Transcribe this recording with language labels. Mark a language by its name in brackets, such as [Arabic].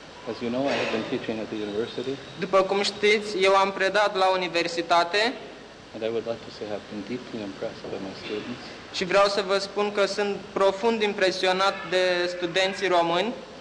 [English] As you know, I have been teaching at the university. [Romanian] După cum știți, eu am predat la universitate. [English] And I would like to say I've been deeply impressed by my students. [Romanian] Și vreau să vă spun că sunt profund impresionat de studenții români.